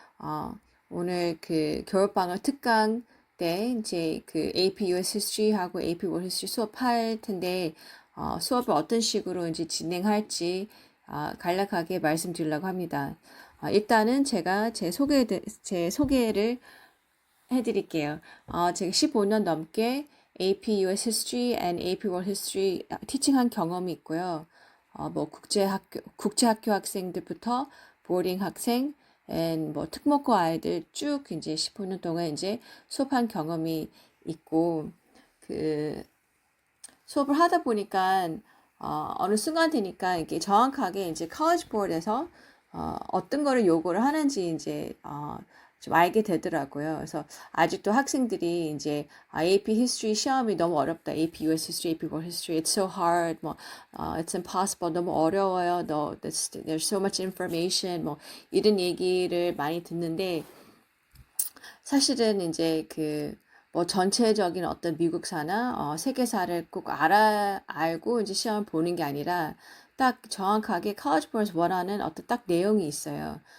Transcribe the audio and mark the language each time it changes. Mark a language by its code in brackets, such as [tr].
[ko] 어, 오늘 그 겨울방학 특강 때 이제 그 AP US 히스토리하고 AP 월 히스토리 수업할 텐데 수업을 어떤 식으로 이제 진행할지 간략하게 말씀드리려고 합니다. 일단은 제가 제 소개를 해드릴게요. 제가 15년 넘게 AP US History and AP World History 티칭한 경험이 있고요. 뭐 국제학교 학생들부터 보딩 학생, 뭐 특목고 아이들 쭉 이제 15년 동안 이제 수업한 경험이 있고, 그 수업을 하다 보니까 어느 순간 되니까 이게 정확하게 이제 college board에서 어떤 거를 요구를 하는지 이제 좀 알게 되더라고요. 그래서 아직도 학생들이 이제 AP History 시험이 너무 어렵다. [en] AP US History, AP World History, it's so hard. [ko] 뭐 [en] it's impossible. [ko] 너무 어려워요. [en] No, there's so much information. [ko] 뭐 이런 얘기를 많이 듣는데 사실은 이제 뭐 전체적인 어떤 미국사나 세계사를 꼭 알고 이제 시험을 보는 게 아니라 딱 정확하게 college board에서 원하는 어떤 딱 내용이 있어요.